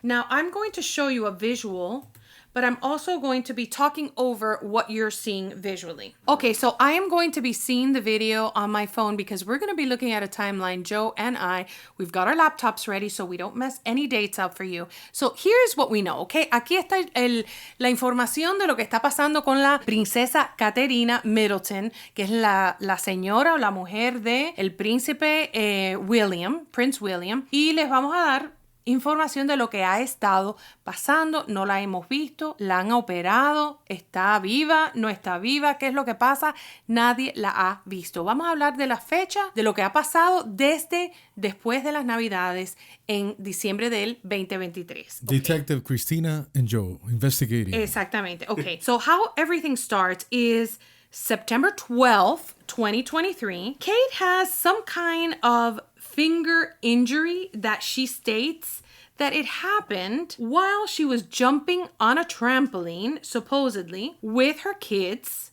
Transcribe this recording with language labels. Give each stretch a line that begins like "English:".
English: Now, I'm going to show you a visual, but I'm also going to be talking over what you're seeing visually. Okay, so I am going to be seeing the video on my phone because we're going to be looking at a timeline, Joe and I. We've got our laptops ready so we don't mess any dates up for you. So here's what we know, okay?
Spanish: Aquí está la información de lo que está pasando con la princesa Caterina Middleton, que es la señora o la mujer de el príncipe William, Prince William. Y les vamos a dar información de lo que ha estado pasando. No la hemos visto, la han operado, está viva, no está viva, ¿qué es lo que pasa? Nadie la ha visto. Vamos a hablar de la fecha, de lo que ha pasado desde después de las Navidades en diciembre del 2023.
English: Okay. Detective Christina and Joe investigating.
Spanish: Exactamente. Okay.
English: So how everything starts is September 12th, 2023. Kate has some kind of finger injury that she states that it happened while she was jumping on a trampoline, supposedly, with her kids.